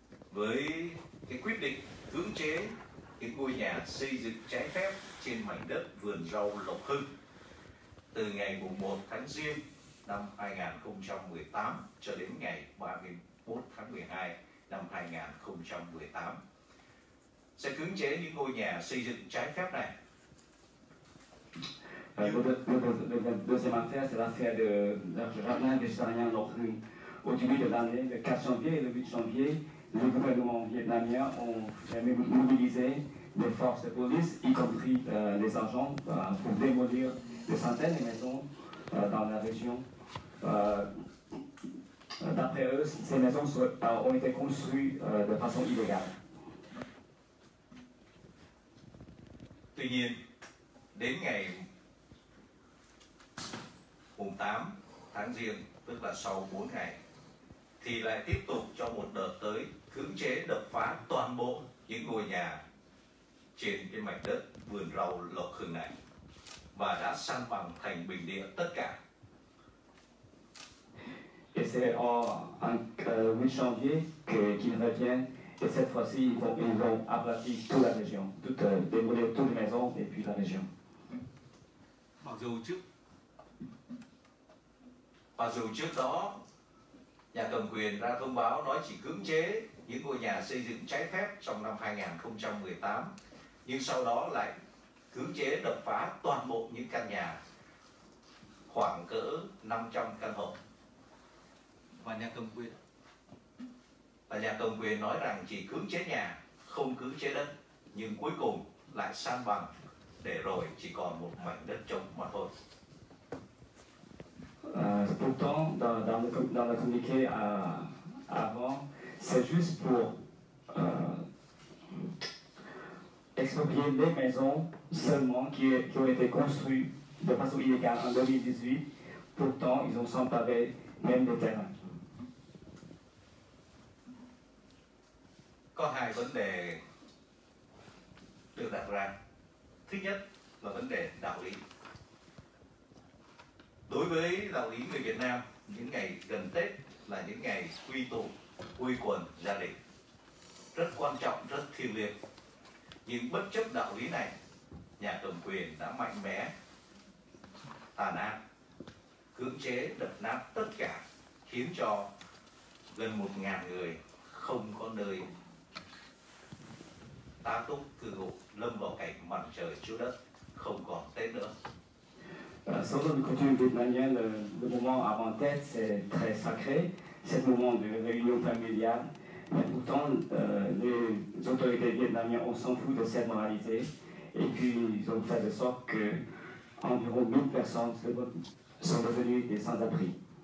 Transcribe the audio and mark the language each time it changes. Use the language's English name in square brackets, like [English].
[Vietnamese] với cái quyết định cưỡng chế những ngôi nhà xây dựng trái phép trên mảnh đất vườn rau Lộc Hưng từ ngày mùng 1 tháng Giêng năm 2018 cho đến ngày 31 tháng 12 năm 2018. Sẽ cưỡng chế những ngôi nhà xây dựng trái phép này [French] Le deuxième affaire, c'est l'affaire de jardin végétarien Lộc Hưng. Au début de l'année, le 4 janvier et le 8 janvier, le gouvernement vietnamien ont mobilisé des forces de police, y compris les agents, pour démolir des centaines de maisons dans la région. D'après eux, ces maisons ont été construites de façon illégale. [Vietnamese] Tuy nhiên, đến ngày mùng 8 tháng Giêng, tức là sau 4 ngày, thì lại tiếp tục cho một đợt tới cưỡng chế đập phá toàn bộ những ngôi nhà trên cái mảnh đất vườn rau Lộc Hưng này và đã san bằng thành bình địa tất cả. [French] Et c'est en 8 janvier qu'ils reviennent. Et cette fois-ci, ils vont aplatir toute la région, démolir toutes les maisons et puis la région. [Vietnamese] Mặc dù trước đó nhà cầm quyền ra thông báo nói chỉ cưỡng chế những ngôi nhà xây dựng trái phép trong năm 2018, nhưng sau đó lại cưỡng chế đập phá toàn bộ những căn nhà khoảng cỡ 500 căn hộ. Và nhà cầm quyền nói rằng chỉ cưỡng chế nhà, không cưỡng chế đất, nhưng cuối cùng lại san bằng để rồi chỉ còn một mảnh đất trống mà thôi. [French] Pourtant, dans le communiqué avant, c'est juste pour exproprier les maisons seulement qui ont été construites de façon illégale en 2018. Pourtant, ils ont s'emparé même des terrains. [Vietnamese] Có hai vấn đề được đặt ra. Thứ nhất là vấn đề đạo lý. Đối với đạo lý người Việt Nam, những ngày gần Tết là những ngày quy tụ, quy quần gia đình, rất quan trọng, rất thiêng liêng. Nhưng bất chấp đạo lý này, nhà cầm quyền đã mạnh mẽ, tàn ác, cưỡng chế đập nát tất cả, khiến cho gần 1.000 người không có nơi tá túc cư ngụ, lâm vào cảnh mặt trời chiếu đất, không còn Tết nữa. [French] Selon le coutume vietnamien, le moment avant Tết, c'est très sacré, c'est le moment de réunion familiale. Mais pourtant, les autorités vietnamiennes s'en foutent de cette moralité. Et puis, ils ont fait de sorte que environ 1000 personnes sont devenues des sans-abri.